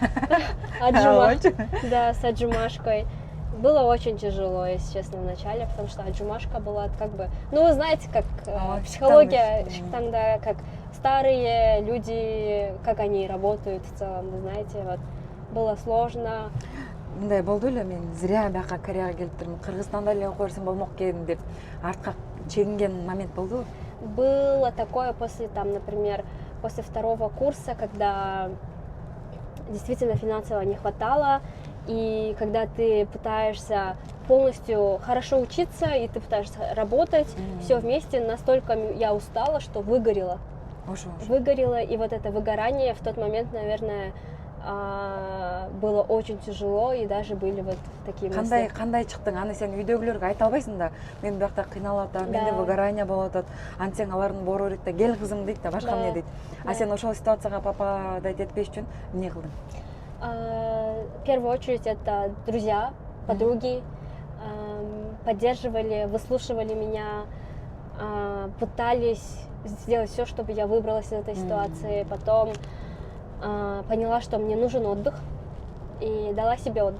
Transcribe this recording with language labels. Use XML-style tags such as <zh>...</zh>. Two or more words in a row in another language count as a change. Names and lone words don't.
<ru>Да, с аджумашкой. Было очень тяжело, если честно, в начале, потому что аджумашка была как бы... Ну, вы знаете, как психология, тогда, как старые люди, как они работают в целом, вы знаете, вот, было сложно.</ru> <ky>Мындай болду эле, мен зря бияка Кореяга келиптирмин, Кыргызстанда эле окуп берсем болмок экен деп артка чегинген момент болду?</ky> <ru>Было такое после, там, например, после 2-го курса, когда действительно финансово не хватало, и когда ты пытаешься полностью хорошо учиться, и ты пытаешься работать, все вместе, настолько я устала, что выгорела. Выгорела, и вот это выгорание в тот момент, наверное, было очень тяжело, и даже были вот такие мысли.</ru> <ky>Кандай чыктың? Аны сен үйдөгүлөргө айта албайсың да. Мен биякта кыйналып атам, менде выгорание болуп атат. Антсең алардын бору дейт да, кел кызым дейт да, башка эмне дейт. А сен ошол ситуацияга попадать этпеш үчүн эмне кылдың?</ky> <ru>В первую очередь это друзья, подруги, поддерживали, выслушивали меня, пытались сделать все, чтобы я выбралась из этой ситуации. Потом поняла, что мне нужен отдых, и дала себе отдых.</ru>